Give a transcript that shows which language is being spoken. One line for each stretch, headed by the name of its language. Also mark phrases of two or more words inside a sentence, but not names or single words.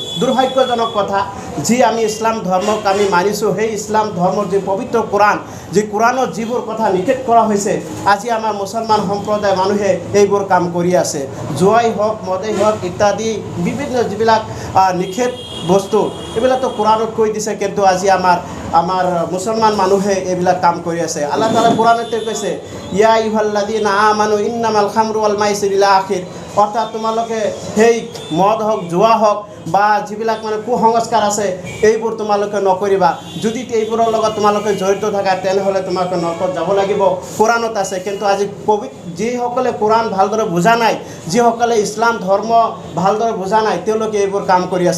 Assamese: দুৰ্ভাগ্যজনক কথা, যি আমি ইছলাম ধৰ্মক আমি মানিছোঁ, সেই ইছলাম ধৰ্মৰ যি পবিত্ৰ কোৰাণ, যি কোৰাণত যিবোৰ কথা নিষেধ কৰা হৈছে, আজি আমাৰ মুছলমান সম্প্ৰদায়ৰ মানুহে এইবোৰ কাম কৰি আছে। জুৱাই হওক, মদেই হওক ইত্যাদি বিভিন্ন যিবিলাক নিষেধ বস্তু এইবিলাকতো কোৰাণত কৈ দিছে, কিন্তু আজি আমাৰ মুছলমান মানুহে এইবিলাক কাম কৰি আছে।
Arabic: الله تعالى
Assamese: কোৰাণতে কৈছে,
Arabic: يا أيها الذين آمنوا إنما الخمر والميسر إلى آخر,
Assamese: অৰ্থাৎ তোমালোকে সেই মদ হওক, জুৱা হওক বা যিবিলাক মানে কুসংস্কাৰ আছে এইবোৰ তোমালোকে নকৰিবা। যদি এইবোৰৰ লগত তোমালোকে জড়িত থাকা তেনেহ'লে তোমালোকে নৰকত যাব লাগিব, কোৰাণত আছে। কিন্তু আজি যিসকলে কোৰাণ ভালদৰে বুজা নাই, যিসকলে ইছলাম ধৰ্ম ভালদৰে বুজা নাই, তেওঁলোকে এইবোৰ কাম কৰি আছে।